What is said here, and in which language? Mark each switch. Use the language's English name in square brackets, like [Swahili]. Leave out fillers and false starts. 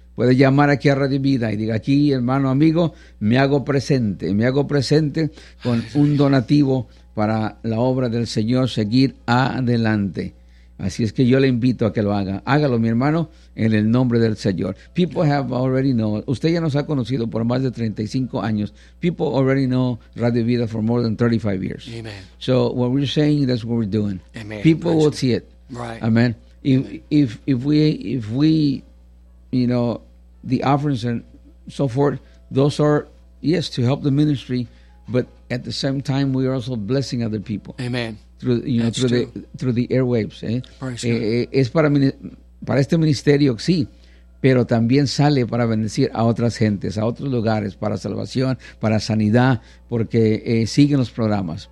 [Spanish] Puede llamar aquí a Radio Vida y diga aquí, hermano, amigo, me hago presente con un donativo para la obra del Señor seguir adelante. Así es que yo le invito a que lo haga. Hágalo, mi hermano, en el nombre del Señor. [English] People have already known. [Spanish] Usted ya nos ha conocido por más de 35 años. [English] People already know Radio Vida for more than 35 years. Amen. So what we're saying, that's what we're doing. Amen. People will see it. Right. Amen. If we, you know, the offerings and so forth, those are, yes, to help the ministry, but at the same time, we are also blessing other people. Amen. Through the airwaves. [Spanish] Es para este ministerio, sí, pero también sale para bendecir a otras gentes, a otros lugares, para salvación, para sanidad, porque siguen los programas.